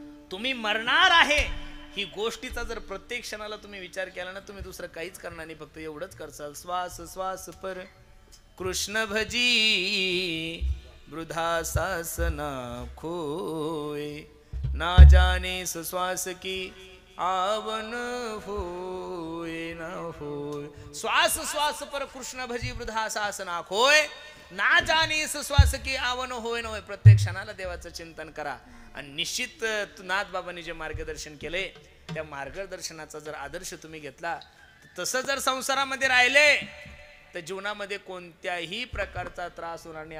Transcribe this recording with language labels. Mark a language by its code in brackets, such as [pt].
[mr] तुम्ही मरणार आहे ही गोष्टीचा जर प्रत्येक क्षणाला तुम्ही विचार केला ना, तुम्ही दुसरं काहीच करणार नाही, फक्त एवढंच करसाल, [hi] श्वास श्वास पर कृष्ण भजी वृथा सासना खोय, ना जाने श्वास की आवन होय ना होय. श्वास श्वास पर कृष्ण भजी वृथा सासना खोय, ना जाने श्वास की आवन होय ना होय. [mr] प्रत्येक क्षणाला देवाचं चिंतन करा, आणि निश्चित नाथ बाबांनी जे मार्गदर्शन केले त्या मार्गदर्शनाचा जर आदर्श तुम्ही घेतला, तसं जर संसारामध्ये राहिले तर जीवनामध्ये कोणत्याही प्रकारचा त्रास होणार नाही.